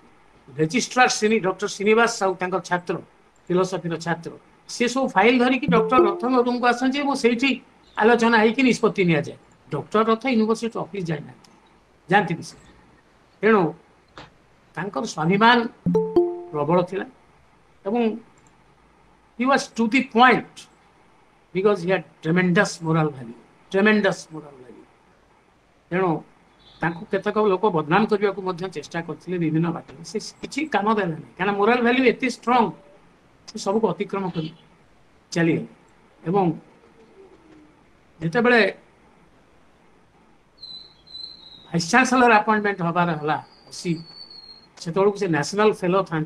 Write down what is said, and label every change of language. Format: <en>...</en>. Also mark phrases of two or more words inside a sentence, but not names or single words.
<or>ରେଜିଷ୍ଟ୍ରାର ଡକ୍ଟର ଶ୍ରୀନିବାସ ସାହୁ ତାଙ୍କର ଛାତ୍ର, ଫିଲୋସଫିର ଛାତ୍ର, ସେ ସବୁ ଫାଇଲ ଧରିକି ଡକ୍ଟର ରଥଙ୍କ ରୁମକୁ ଆସନ୍ତି ଏବଂ ସେଇଠି ଆଲୋଚନା ହେଇକି ନିଷ୍ପତ୍ତି ନିଆଯାଏ। ଡକ୍ଟର ରଥ</or> <en>university office</en> <or>ଯାଇନାହାନ୍ତି, ଯାଆନ୍ତିନି ସେ। ତେଣୁ ତାଙ୍କର ସ୍ୱାଭିମାନ ପ୍ରବଳ ଥିଲା ଏବଂ</or> <en>he was to the point because he had tremendous moral value, tremendous moral value.</en> <or>ତେଣୁ ତାଙ୍କୁ କେତେକ ଲୋକ ବଦନାମ କରିବାକୁ ମଧ୍ୟ ଚେଷ୍ଟା କରିଥିଲେ ବିଭିନ୍ନ ବାଟରେ, ସେ କିଛି କାମ ଦେଲା ନାହିଁ, କାରଣ</or> <en>moral value</en> <or>ଏତେ ଷ୍ଟ୍ରଙ୍ଗ, ସେ ସବୁକୁ ଅତିକ୍ରମ କରି ଚାଲିଗଲେ। ଏବଂ ଯେତେବେଳେ</or> <en>vice chancellor appointment</en> <or>ହେବାର ହେଲା 80, ସେତେବେଳକୁ ସେ</or> <en>national fellow</en> <or>ଥାନ୍ତି।</or>